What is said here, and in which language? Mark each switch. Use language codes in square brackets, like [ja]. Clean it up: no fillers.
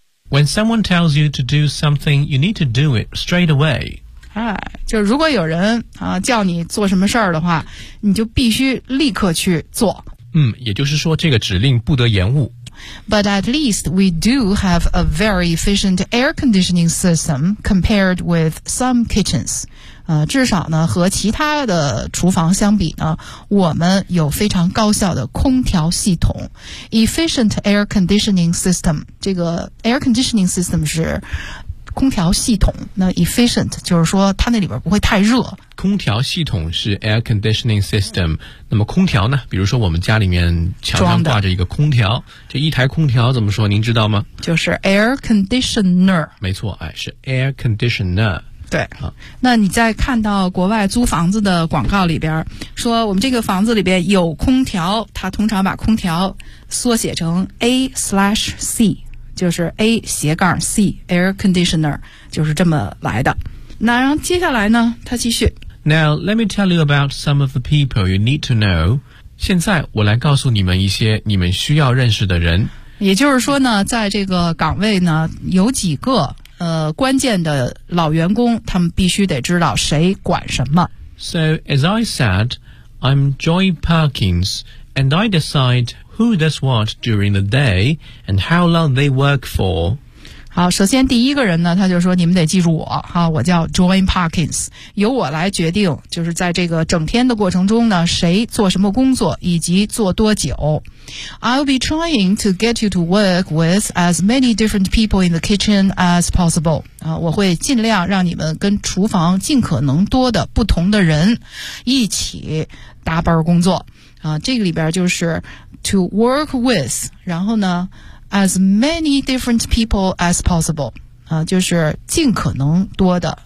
[en] When someone tells you to do something, you need to do it straight away. [zh] 就如果有人啊叫你做什么事儿的话，你就必须立刻去做。嗯，也就是说这个指令不得延误。 [en] But at least we do have a very efficient air conditioning system compared with some kitchens. [zh] 至少呢和其他的厨房相比呢，我们有非常高效的空调系统。 Efficient air conditioning system， 这个 air conditioning system 是空调系统，那 efficient 就是说它那里边不会太热。空调系统是 air conditioning system， 那么空调呢，比如说我们家里面墙上挂着一个空调，这一台空调怎么说您知道吗？就是 air conditioner。没错，哎，是 air conditioner。对，那你在看到国外租房子的广告里边说我们这个房子里边有空调，它通常把空调缩写成 A/C，就是 A 斜杠 C air conditioner， 就是这么来的。那然后接下来呢他继续。 [en] Now let me tell you about some of the people you need to know。 [zh] 现在我来告诉你们一些你们需要认识的人。也就是说呢在这个岗位呢有几个关键的老员工，他们必须得知道谁管什么。 [en] So as I said, I'm Joy Perkins and I decideWho does what during the day and how long they work for? [zh] 好，首先第一个人呢，他就说你们得记住我哈，我叫 Joy Perkins， 由我来决定，就是在这个整天的过程中呢，谁做什么工作以及做多久。 [en] I'll be trying to get you to work with as many different people in the kitchen as possible. [zh] 我会尽量让你们跟厨房尽可能多的不同的人一起搭班工作。这个里边就是to work with， 然后呢 [en] as many different people as possible， [zh] 就是尽可能多的。